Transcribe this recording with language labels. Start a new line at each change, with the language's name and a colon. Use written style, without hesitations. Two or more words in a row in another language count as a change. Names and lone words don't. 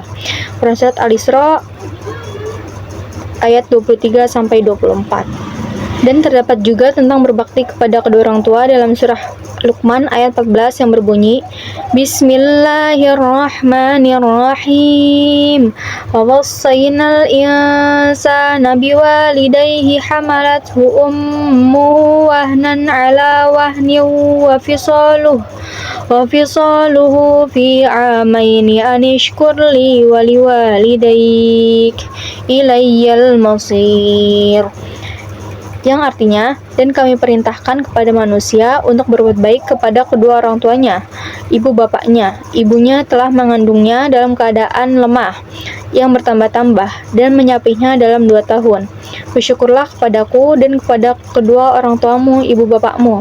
Indonesian: Quran Surat Al-Isra ayat 23-24. Dan terdapat juga tentang berbakti kepada kedua orang tua dalam surah Luqman ayat 14 yang berbunyi, Bismillahirrahmanirrahim.
Arabic: ووصينا الإنسان بوالديه حملته أمه وهنا على وهن وفصاله في عامين أن اشكر لي ولوالديك إلي المصير,
Indonesian: yang artinya, dan kami perintahkan kepada manusia untuk berbuat baik kepada kedua orang tuanya, ibu bapaknya. Ibunya telah mengandungnya dalam keadaan lemah, yang bertambah-tambah, dan menyapihnya dalam 2 tahun. Bersyukurlah kepadaku dan kepada kedua orang tuamu, ibu bapakmu.